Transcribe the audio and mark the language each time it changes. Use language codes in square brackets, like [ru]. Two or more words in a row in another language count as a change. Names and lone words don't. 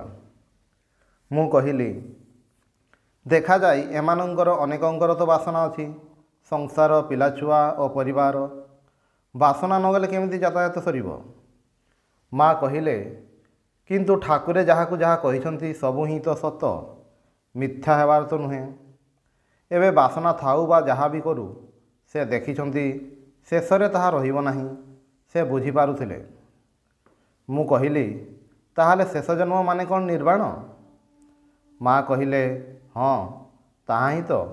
[or] ମୁଁ କହିଲି ଦେଖାଯାଇ ଏମାନଙ୍କର ଅନେକଙ୍କର ତ ବାସନା ଅଛି, ସଂସାର ପିଲାଛୁଆ ଆଉ ପରିବାର। ବାସନା ନଗଲେ କେମିତି ଯାତାୟାତ ସରିବ? ମାଁ କହିଲେ କିନ୍ତୁ ଠାକୁରେ ଯାହାକୁ ଯାହା କହିଛନ୍ତି ସବୁ ହିଁ ତ ସତ, ମିଥ୍ୟା ହେବାର ତ ନୁହେଁ। ଏବେ ବାସନା ଥାଉ ବା ଯାହା ଭି କରୁ ସେ ଦେଖିଛନ୍ତି ଶେଷରେ ତାହା ରହିବ ନାହିଁ, ସେ ବୁଝି ପାରୁଥିଲେ। ମୁଁ କହିଲି ତାହାଲେ ଶେଷ ଜନ୍ମ ମାନେ କୌଣ ନିର୍ବାଣ? ମାଁ କହିଲେ ହଁ ତାହା ହିଁ ତ।